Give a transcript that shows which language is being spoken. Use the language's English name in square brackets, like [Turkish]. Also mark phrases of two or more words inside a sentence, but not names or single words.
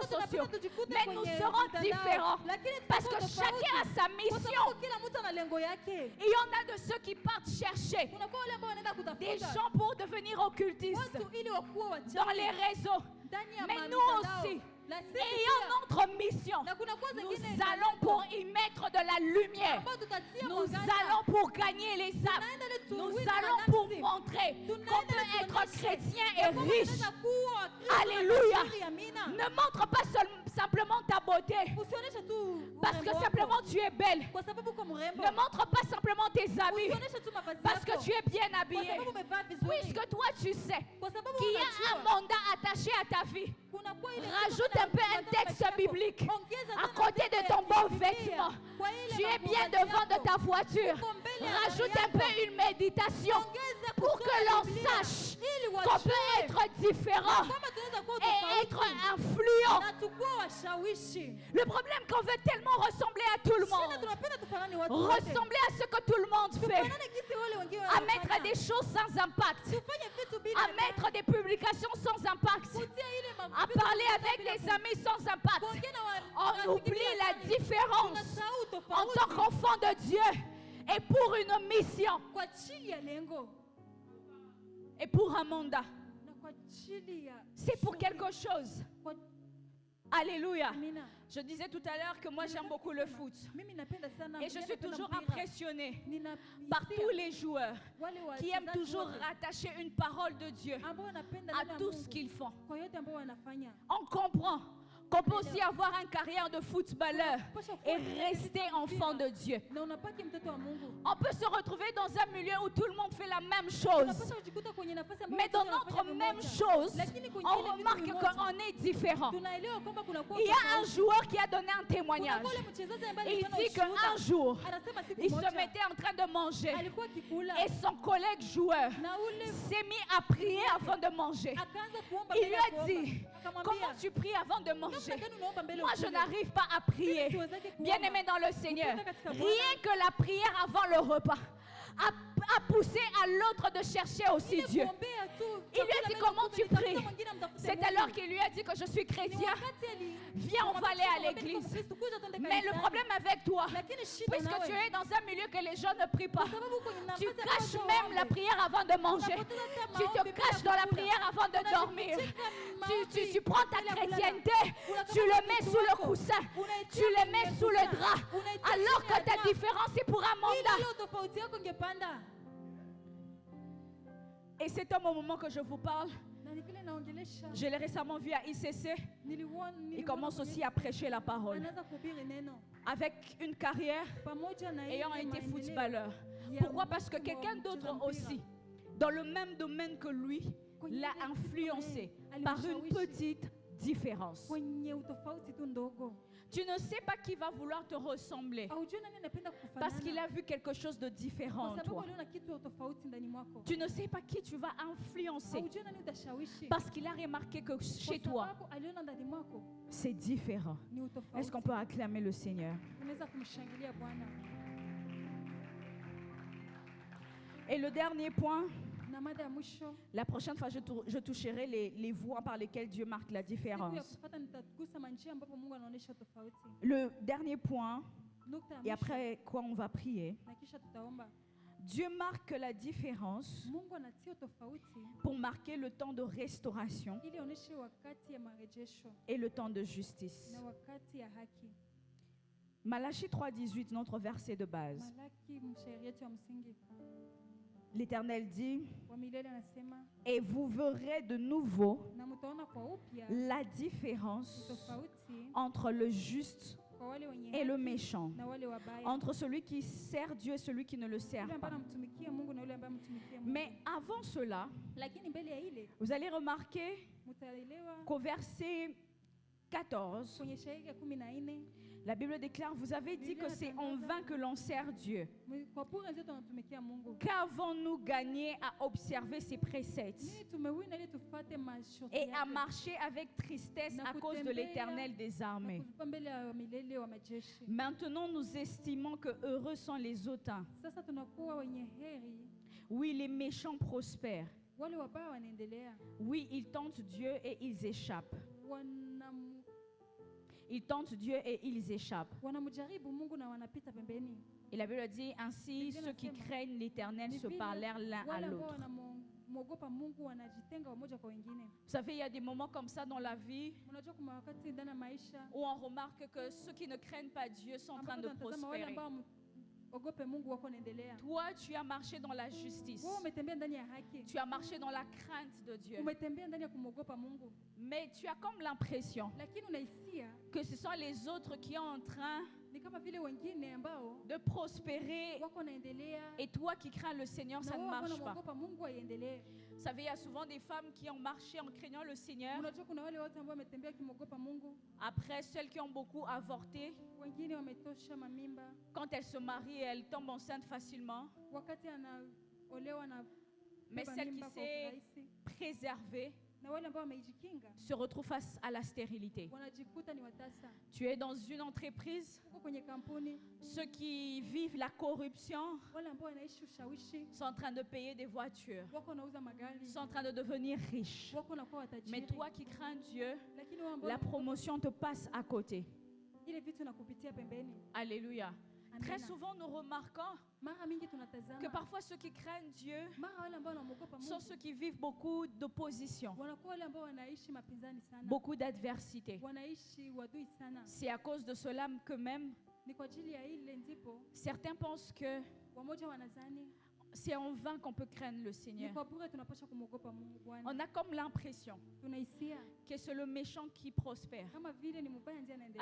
[Swahili] Sote [French] sociaux. [Swahili] tunapenda tujikute [French] Mais nous [Swahili] kwenye [French] serons [Swahili] mitandao. [French] différents. [Swahili] Lakini [French] Parce que [Swahili] tutakuwa [French] chacun a [Swahili] tofauti. [French] sa [Swahili] Kwa [French] mission. [Swahili] sababu kila mtu ana lengo yake. [French] Il y en a de ceux qui partent chercher [Swahili] Kunakuwa wale ambao wanaenda [French] des [Swahili] kutafuta [French] gens pour devenir occultistes [Swahili] watu ili wakuwe wachawi [French] dans les réseaux. [Swahili] ndani ya [French] Mais nous [Swahili] mitandao. [French] aussi, [Swahili] Na sisi [French] ayant [Swahili] pia, [French] notre mission, [Swahili] na kunakuwa [French] nous [Swahili] zingine na [French] allons [Swahili] lengo [French] pour y mettre de la lumière. [Swahili] ambao tutatia [French] Nous [Swahili] mwangaza. [French] allons pour gagner les âmes. [Swahili] Tunaenda ili [French] Nous [Swahili] tuwine [French] allons pour [Swahili] manafsi. [French] montrer [Swahili] Tunaenda [French] qu'on peut [Swahili] ili [French] être [Swahili] tuonyeshe [French] chrétien [Swahili] ya [French] et [Swahili] kwamba [French] riche. [Swahili] tunaweza kuwa Wakristo na [French] Alléluia. [Swahili] tajiri, amina. [French] Ne montre pas simplement ta beauté. [Swahili] Usionyeshe tu [French] Parce que [Swahili] urembo [French] simplement [Swahili] wako. [French] tu es belle. [Swahili] Kwa sababu uko mrembo. [French] Ne montre pas simplement tes habits. [Swahili] Usionyeshe tu mavazi [French] Parce que [Swahili] yako. [French] tu es bien [Swahili] Kwa [French] habillé. [Swahili] sababu umevaa vizuri. [French] Puisque toi tu sais [Swahili] Kwa sababu [French] qu'il y a [Swahili] unajua, [French] un mandat attaché à ta vie. [Swahili] kunakuwa ile [French] Rajoute [Swahili] kitu [French] un peu un [Swahili] katika [French] texte [Swahili] maisha yako. [French] biblique [Swahili] Ongeza [French] à [Swahili] tena [French] côté de [Swahili] vitu [French] ton [Swahili] ya [French] bon [Swahili] Biblia. [French] vêtement. [Swahili] Kwa ile [French] Tu es bien [Swahili] mavazi [French] devant de [Swahili] yako. [French] ta voiture. [Swahili] Uko mbele ya [French] Rajoute [Swahili] gari [French] un peu [Swahili] yako. [French] une méditation [Swahili] Ongeza [French] pour [Swahili] kusoma [French] que l'on [Swahili] Biblia. [French] sache [Swahili] Ili [French] qu'on [Swahili] wajue [French] peut être différent [Swahili] kwamba tunaweza kuwa [French] et être [Swahili] tofauti [French] influent. [Swahili] na tukuwa washawishi. [French] Le problème qu'on veut tellement ressembler à tout le [Swahili] Shida [French] monde, [Swahili] tunapenda tufanane watu wote. [French] ressembler à ce que tout le monde fait, [Swahili] Tufanane gisi wale wengine [French] à mettre [Swahili] wanafanya. [French] des choses sans impact, [Swahili] Tufanye vitu bila [French] à mettre des publications sans impact, [Swahili] kutia ile [French] à [Swahili] vitu [French] parler [Swahili] bila [French] avec [Swahili] bila [French] les [Swahili] ku- [French] amis sans impact. [Swahili] kuongea na wa- [French] On [Swahili] rafiki [French] oublie [Swahili] bila [French] la [Swahili] kufanya. [French] différence [Swahili] Tunasahau [French] en [Swahili] tofauti [French] tant qu'enfant de Dieu et pour une mission [Swahili] kwa ajili ya lengo [French] et pour un mandat. [Swahili] na kwa ajili ya [French] C'est pour [Swahili] shughuli. [French] quelque chose. [Swahili] Kwa- [French] Alléluia. [Swahili] Amina. [French] Je disais tout à l'heure que moi j'aime beaucoup le foot. [Swahili] Mimi napenda sana [French] Et je suis [Swahili] napenda [French] toujours [Swahili] mpira. [French] impressionnée [Swahili] Nina [French] par [Swahili] hisia [French] tous les joueurs [Swahili] wale [French] qui aiment [Swahili] wachezaji [French] toujours [Swahili] wote [French] rattacher une parole de Dieu [Swahili] ambao wanapenda [French] à [Swahili] neno la [French] tout ce [Swahili] Mungu [French] qu'ils font. [Swahili] kwa yote ambao wanafanya. [French] On comprend Qu'on peut aussi avoir une carrière de footballeur et rester enfant de Dieu. [Swahili] na unabaki mtoto wa Mungu. [French] On peut se retrouver dans un milieu où tout le monde fait la même chose. [Swahili] Unapaswa kujikuta kwenye nafasi ambayo [French] Mais dans [Swahili] wote [French] notre [Swahili] wanafanya [French] même [Swahili] pamoja. [French] chose, [Swahili] Lakini kwenye [French] on [Swahili] ile vitu [French] remarque [Swahili] vimoja, [French] qu'on est différent. [Swahili] tunaelewa kwamba kuna kuwa [French] Il y a un joueur qui a donné un témoignage. [Swahili] kuna ule mchezaji ambaye [French] Il [Swahili] alikuwa na [French] dit [Swahili] ushuhuda. [French] qu'un jour, [Swahili] Anasema siku [French] il se [Swahili] moja [French] mettait en train de manger [Swahili] alikuwa akikula [French] et son collègue joueur [Swahili] na ule [French] s'est mis à prier avant de manger. [Swahili] akaanza kuomba [French] Il [Swahili] mbele [French] lui [Swahili] ya [French] a [Swahili] kuomba. [French] dit, [Swahili] Akamwambia, [French] comment tu pries avant de manger? [Swahili] namna gani unaomba mbele [French] Moi, [Swahili] ya [French] je [Swahili] kula? [French] n'arrive pas à prier. Bien-aimé dans le Seigneur, rien que la prière avant le repas a poussé à l'autre de chercher aussi [Swahili] Ile [French] Dieu. [Swahili] kuombea tu, [French] Il lui a [Swahili] chakula [French] dit, [Swahili] mbele [French] comment [Swahili] ya [French] tu [Swahili] kumbe, [French] pries? [Swahili] nitafuta mwingine amtafute [French] C'est [Swahili] Mungu. [French] alors qu'il lui a dit que je suis [Swahili] Ni [French] chrétien. [Swahili] wakati [French] Viens, on va aller à l'église. Mais le problème avec toi, [Swahili] Lakini shida [French] puisque [Swahili] nawe, [French] tu es dans un milieu que les gens ne prient pas, [Swahili] kwa sababu kwenye [French] tu [Swahili] nafasi [French] caches [Swahili] ambayo [French] même la [Swahili] waombe, [French] prière avant de manger. [Swahili] unapoteza hata [French] Tu [Swahili] maombi [French] te [Swahili] bila [French] caches dans la [Swahili] kukula. [French] prière avant de dormir. [Swahili] Unajificha [French] Tu [Swahili] maombi [French] prends ta [Swahili] bila kulala. [French] chrétienté, tu le mets sous le coussin, tu le mets sous le drap, alors que ta différence est pour un [Swahili] Ili [French] mandat. [Swahili] leo tofauti yako ingepanda. [French] Et c'est au moment que je vous parle. [Swahili] Na ni vile naongelesha, [French] Je l'ai récemment vu à ICC. Il commence aussi à prêcher la parole. [Swahili] anaanza kuhubiri neno [French] Avec une carrière, [Swahili] pamoja na [French] ayant [Swahili] ile [French] été [Swahili] maendeleo [French] footballeur. [Swahili] ya [French] Pourquoi? Parce que [Swahili] mtu [French] quelqu'un [Swahili] wa [French] d'autre [Swahili] mcheza mpira. [French] aussi, dans le même domaine que lui, [Swahili] Kwenye [French] l'a [Swahili] ile kitu [French] influencé [Swahili] kama [French] par [Swahili] yeye, [French] une [Swahili] alimshawishi. [French] petite différence. [Swahili] kwenye utofauti tu ndogo. [French] Tu ne sais pas qui va vouloir te ressembler [Swahili] Haujui nani anapenda [French] parce qu'il [Swahili] kufanana, [French] a vu quelque chose de différent [Swahili] kwa [French] en [Swahili] sababu [French] toi. [Swahili] aliona kitu ya tofauti ndani mwako. [French] Tu ne sais pas qui tu vas influencer [Swahili] Haujui nani utashawishi, [French] parce qu'il a remarqué que chez [Swahili] kwa [French] toi, [Swahili] sababu aliona ndani mwako [French] c'est différent. [Swahili] ni [French] Est-ce qu'on [Swahili] utofauti. [French] peut acclamer le Seigneur? [Swahili] Unaweza kumshangilia Bwana. [French] Et le dernier point, [Swahili] Na mada ya mwisho, [French] la prochaine fois, je toucherai les voies par lesquelles Dieu marque la [Swahili] siku ya [French] différence. [Swahili] kufuata nitagusa manjia ambapo Mungu anaonyesha tofauti. [French] Le dernier point, [Swahili] Nukta ya [French] et [Swahili] mwisho, [French] après quoi on va prier, [Swahili] na kisha tutaomba. [French] Dieu marque la différence [Swahili] Mungu anatia tofauti [French] pour marquer le temps de restauration [Swahili] ili aonyeshe wakati ya marejesho [French] et le temps de justice. [Swahili] na wakati ya haki. [French] Malachie 3,18, notre verset de base. [Swahili] Malaki mshairi yetu ya msingi [French] L'Éternel dit, [Swahili] wa milele anasema, [French] et vous verrez de nouveau [Swahili] na mtaona kwa upya [French] la différence [Swahili] tofauti [French] entre le juste [Swahili] kwa wale wenye [French] et le [Swahili] haki [French] méchant, [Swahili] na wale wabaya, [French] entre celui qui sert Dieu et celui qui ne le [Swahili] yule [French] sert [Swahili] ambaye [French] pas. [Swahili] anamtumikia Mungu na yule ambaye amtumikia Mungu. [French] Mais avant cela, [Swahili] Lakini mbele ya ile [French] vous allez remarquer [Swahili] mtaelewa [French] qu'au verset 14, [Swahili] kwenye shairi ya 14, [French] la Bible déclare, vous avez dit que c'est en vain que l'on sert Dieu. [Swahili] kwa bure ndio tunatumikia Mungu. [French] Qu'avons-nous gagné à observer ses préceptes [Swahili] Nini tumewina ili tufuate masharti [French] et à [Swahili] yake [French] marcher avec tristesse [Swahili] na [French] à cause de [Swahili] kutembea [French] l'Éternel des [Swahili] na [French] armées? [Swahili] kuzipa mbele ya milele wa majeshi. [French] Maintenant, nous estimons que heureux sont les hautains. [Swahili] Sasa tunakuwa wenye heri, [French] Oui, les méchants prospèrent. [Swahili] wale wabaya wanaendelea, [French] Oui, ils tentent Dieu et ils échappent. [Swahili] wanam- [French] Ils tentent Dieu et ils échappent. [Swahili] wanamjaribu Mungu na wanapita pembeni. [French] Et la Bible dit ainsi, ceux qui craignent l'Éternel [Swahili] Ni [French] se [Swahili] vile [French] parlèrent l'un à [Swahili] wale ambao [French] l'autre. [Swahili] wanamwogopa Mungu wanajitenga wamoja kwa wengine. [French] Vous savez, il y a des moments comme ça dans la vie [Swahili] Unajua kuna wakati ndani ya maisha [French] où on remarque que ceux qui ne craignent pas Dieu sont en train [Swahili] ambapo [French] de [Swahili] tunatazama wale [French] prospérer. [Swahili] ambao ogope Mungu wako naendelea. [French] Toi, tu as marché dans la justice. [Swahili] Wewe umetembea ndani ya haki, [French] Tu as marché dans la crainte de Dieu. [Swahili] umetembea ndani ya kumwogopa Mungu, [French] Mais tu as comme l'impression [Swahili] lakini unahisia [French] que ce sont les autres qui sont en train [Swahili] ni kama vile wengine ambao [French] de prospérer [Swahili] wako naendelea [French] et toi qui crains le Seigneur, [Swahili] na [French] ça ne [Swahili] wewe ambao [French] marche pas. [Swahili] unamwogopa Mungu aiendelee. [French] Vous savez, il y a souvent des femmes qui ont marché en craignant le Seigneur. [Swahili] Unajua kuna wale watu ambao wametembea kimwogopa Mungu, [French] Après, celles qui ont beaucoup avorté, [Swahili] wengine wametosha mamimba, [French] quand elles se marient, elles tombent enceintes facilement. [Swahili] wakati anaolewa na [French] Mais [Swahili] beba [French] celle qui [Swahili] mimba kwa [French] s'est [Swahili] urahisi, [French] préservée [Swahili] na wale ambao wamejikinga [French] se retrouve face à la stérilité. [Swahili] wanajikuta ni watasa. [French] Tu es dans une entreprise, [Swahili] Uko kwenye kampuni, [French] ceux qui vivent la corruption [Swahili] wale ambao wanaishi ushawishi, [French] sont en train de payer des voitures, [Swahili] wako nauza magari, [French] sont en train de devenir riches. [Swahili] wako nakuwa watajiri. [French] Mais toi qui crains Dieu, [Swahili] Lakini wao ambao [French] la promotion te passe à côté. [Swahili] ile vitu nakupitia pembeni. [French] Alléluia. Très [Swahili] Amina. [French] souvent, nous remarquons [Swahili] Mara mingi [French] que [Swahili] tunatazama [French] parfois ceux qui craignent Dieu [Swahili] mara wale ambao wanamwogopa [French] sont [Swahili] Mungu [French] ceux qui vivent beaucoup d'opposition, [Swahili] wanakuwa wale ambao wanaishi mapinzani sana, [French] beaucoup d'adversité. [Swahili] wanaishi wadui sana. [French] C'est à cause de cela que même [Swahili] Ni kwa ajili ya ile ndipo [French] certains pensent que [Swahili] wamoja wanazani [French] c'est en vain qu'on peut craindre le Seigneur. [Swahili] Ni kwa bure tunapaswa kumwogopa Mungu Bwana. [French] On a comme l'impression [Swahili] Tunahisia [French] que c'est le méchant qui prospère, [Swahili] kama vile ni mbaya ndiye anaendelea.